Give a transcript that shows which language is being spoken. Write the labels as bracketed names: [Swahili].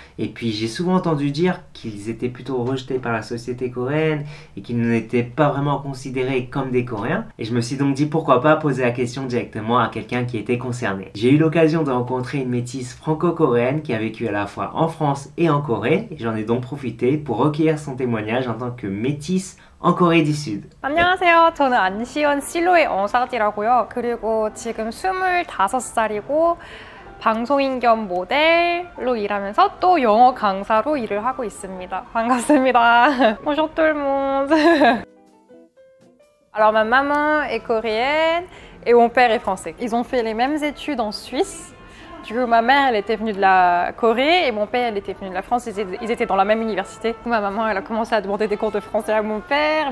[French] Et puis j'ai souvent entendu dire qu'ils étaient plutôt rejetés par la société coréenne et qu'ils n'étaient pas vraiment considérés comme des Coréens. Et je me suis donc dit pourquoi pas poser la question directement à quelqu'un qui était concerné. J'ai eu l'occasion de rencontrer une métisse franco-coréenne qui a vécu à la fois en France et en Corée. Et j'en ai donc profité pour recueillir son témoignage en tant que métisse en Corée du Sud. [Korean] 안녕하세요. 저는 안시연 실로의 어사디라고요. 그리고 지금 25살이고 방송인 겸 모델로 일하면서 또 영어 강사로 일을 하고 있습니다. 반갑습니다. [French] Bonjour tout le monde. Alors ma maman est coréenne et mon père est français. Ils ont fait les mêmes études en Suisse. Du coup, ma mère, elle était venue de la Corée et mon père, elle était venu de la France. Ils étaient dans la même université. Ma maman, elle a commencé à demander des cours de français à mon père.